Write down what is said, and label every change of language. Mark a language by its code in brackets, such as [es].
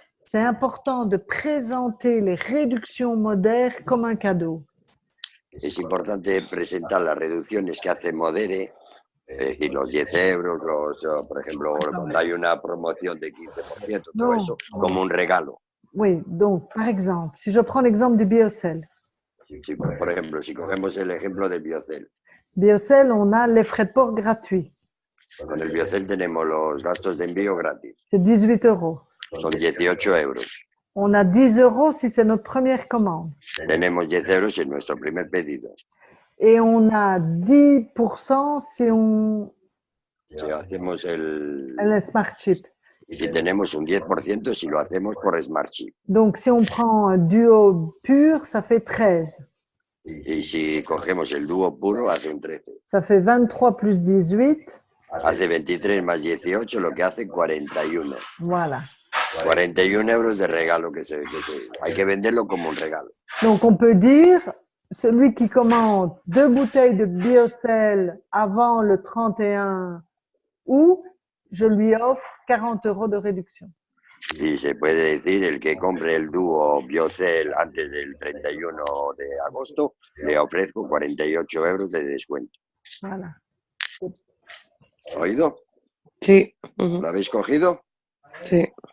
[fr] C'est important de présenter les réductions modères comme un cadeau. [es] es importante presentar las reducciones que hace Modere, es decir, los 10 euros, por ejemplo, cuando hay una promoción de 15%, todo No. eso, como un regalo. [fr] Oui, donc par exemple, si je prends l'exemple du Biocel. [es] Si, por ejemplo, si cogemos el ejemplo del Biocel, [fr] Biocel, on a les frais de port gratuits. [es] con el Biocel tenemos los gastos de envío gratis, [fr] C'est 18 euros. [es] son 18 euros. [fr] On a 10 euros si c'est notre première commande. [es] Tenemos 10 euros en nuestro primer pedido. [fr] Et on a 10% si on [es] Si hacemos el [en] Smart Chip. [es] si tenemos un 10% si lo hacemos por Smart Chip. [fr] Donc, si on prend un duo pur, ça fait 13. [es] Y si cogemos el dúo puro, hace un 13. [fr] Ça fait 23 plus 18. [es] Hace 23 más 18, lo que hace 41. [fr] Voilà. [es] 41 euros de regalo hay que venderlo como un regalo. [fr] Donc, on peut dire, celui qui commande 2 bouteilles de Biocel avant le 31 août, je lui offre 40 euros de réduction. [es] Y se puede decir, el que compre el dúo Biocel antes del 31 de agosto, le ofrezco 48 euros de descuento. [fr] Voilà. [es] ¿Oído? Sí. ¿Lo habéis cogido? Sí.